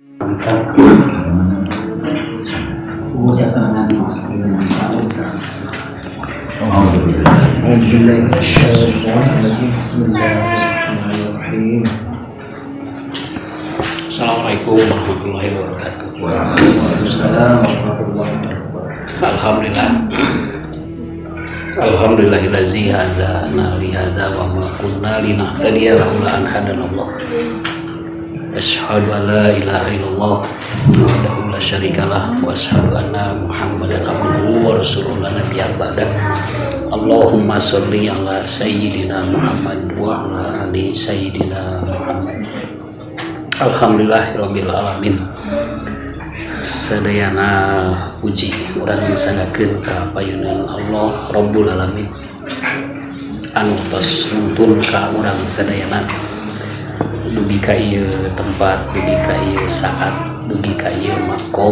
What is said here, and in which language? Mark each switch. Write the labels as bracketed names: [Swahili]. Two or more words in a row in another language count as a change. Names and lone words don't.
[Arabic] السلام عليكم ورحمة الله وبركاته. Alhamdulillah. الحمد لله الذي هدانا لهذا وما كنا لنهتدي لولا أن هدانا الله. أشهد أن لا إله إلا الله وحده لا شريك له وأشهد أن محمدا عبده ورسوله لا نبي بعده. اللهم صل على سيدنا محمد وعلى آل سيدنا محمد. الحمد لله رب العالمين. [Sundanese] Sadayana puji urang sangakeun ka payunan [Arabic] الله رب العالمين [Sundanese] anu tos nuntun ka urang sadayana dugi ka ieu tempat, dugi ka ieu saat, dugi ka ieu makom.